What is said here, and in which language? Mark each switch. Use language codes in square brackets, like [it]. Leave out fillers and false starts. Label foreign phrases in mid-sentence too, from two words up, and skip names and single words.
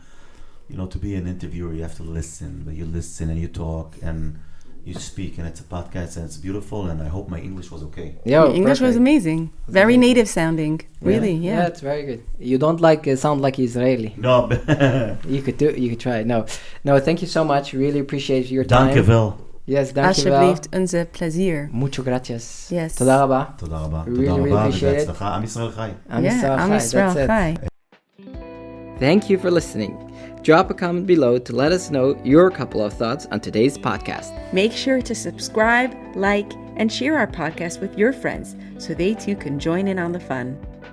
[en] To be an interviewer, you have to listen. But you listen and you talk and you speak, and it's a podcast and it's beautiful. And I hope my English was okay. Your English was amazing. Very native sounding. Really, yeah. Yeah, it's very good. You don't sound like Israeli. No. You could try. No, thank you so much. Really appreciate your time. [nl] Danke wel. Yes, danke wel. Alsjeblieft, unser Plezier. [es] Mucho gracias. [en] Yes. [he] תודה רבה. תודה רבה. [en] Really appreciate it. [he] עם ישראל חי. עם ישראל חי. Chai. [en] Thank you for listening. Drop a comment below to let us know your couple of thoughts on today's podcast. Make sure to subscribe, like, and share our podcast with your friends so they too can join in on the fun.